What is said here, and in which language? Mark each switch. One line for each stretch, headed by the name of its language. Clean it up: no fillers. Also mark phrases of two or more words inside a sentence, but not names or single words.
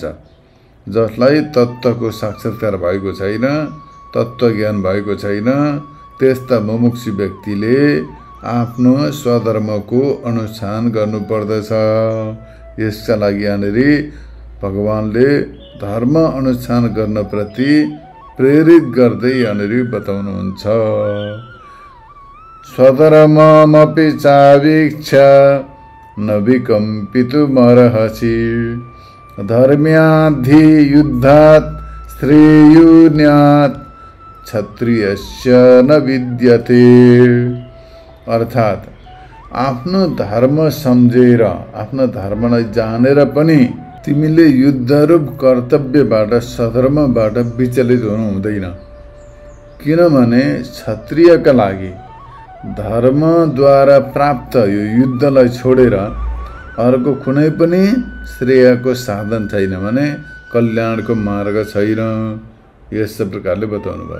Nepali: जसलाई तत्त्वको साक्षात्कार भएको छैन, तत्त्व ज्ञान भएको छैन, त्यस्ता मुमुक्षु व्यक्तिले आफ्नो स्वधर्मको अनुष्ठान गर्नुपर्दछ। यसका लागि यहाँनिर भगवानले धर्म अनुष्ठान गर्न प्रति प्रेरित गर्दै यहाँनिर बताउनुहुन्छ।
Sanskrit: स्वधर्ममपि चावीक्ष्य न विकम्पितुमर्हसि धर्म्याद्धि युद्धात् श्रेयोन्यात् क्षत्रियस्य न विद्यते।
Nepali: अर्थात् आफ्नो धर्म सम्झेर, आफ्नो धर्मलाई जानेर पनि तिमीले युद्धरूप कर्तव्यबाट, सधर्मबाट विचलित हुनु हुँदैन। किनभने क्षत्रियका लागि धर्मद्वारा प्राप्त यो युद्धलाई छोडेर अर्को कुनै पनि श्रेयको साधन छैन भने कल्याणको मार्ग छैन, यस्तो प्रकारले बताउनु भयो।